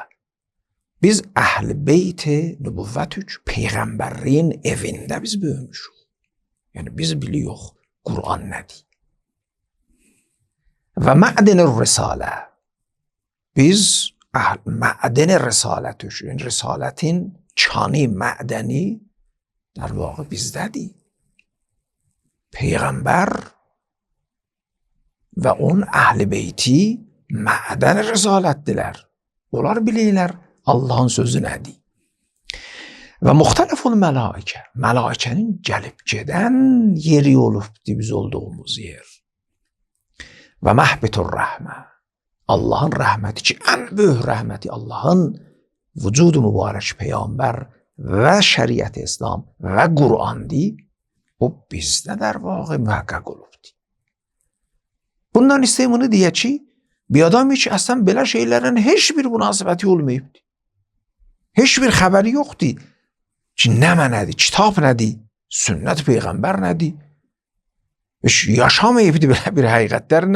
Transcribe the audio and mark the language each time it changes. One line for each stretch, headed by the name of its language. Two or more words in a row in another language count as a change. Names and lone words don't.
Azerbaijani: Biz əhl-i beyt-i nübuvvətük, Peyğəmbərin evində biz böyümüşük. Yəni biz biliyoruz Qur'an nədir. Və mə'din-i risalə. Biz mə'din-i risalətük, yəni risalətin çanı, mə'dəni
Persian: در واقع
Azerbaijani: bizdədir. Peyğəmbər və onun əhl-i beyti mədən rəzalətdilər. Onlar bilirlər Allahın sözü nədir. Və müxtəliful mələikə, mələikənin gəlib gedən yeri olubdur biz olduğumuz yer. Və məhbitur rəhmə, Allahın rəhməti ki, ən böyük rəhməti Allahın vücudu mübarək Peyğəmbər və şəriət İslam və Qur'andır, bu bizdə
Persian: در واقع
Azerbaijani: mühəqqəq olubdur. Bundan istəyim bunu deyə ki, bir adam ki, əslən belə şeylərin heç bir münasibəti olmayıbdır. Heç bir xəbəri yoxdur ki, nəmə nədir, kitab nədir, sünnət Peyğəmbər nədir. Heç yaşamayıbdır belə bir həqiqətlərlə.